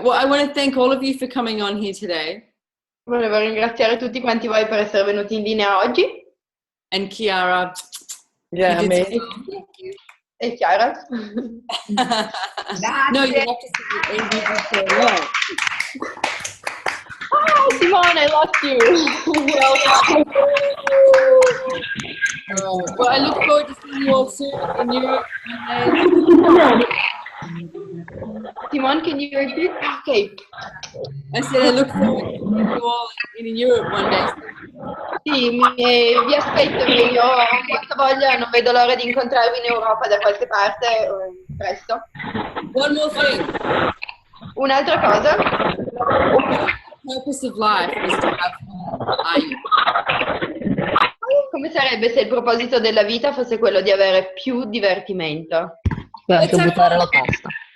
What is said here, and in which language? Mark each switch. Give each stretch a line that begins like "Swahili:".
English: Well, I want to thank all of you for coming on here today.
Italian: Volevo ringraziare tutti quanti voi per essere venuti in linea oggi.
English: And Chiara. Yeah, amazing. Thank you.
Italian: E Chiara?
English: No, you have to say individual love. Oh, Simone, I lost you. Well, I look forward to seeing you all soon in Europe. Simone, can you repeat? Okay. I said I look forward to seeing you all in Europe one day.
Italian: Sì, vi aspetto, io ho molta voglia, non vedo l'ora di incontrarvi in Europa da qualche parte presto.
English: One more thing.
Italian: Un'altra cosa?
English: The purpose of life is to have fun.
Italian: Come sarebbe se il proposito della vita fosse quello di avere più divertimento? Puoi anche buttare la pasta.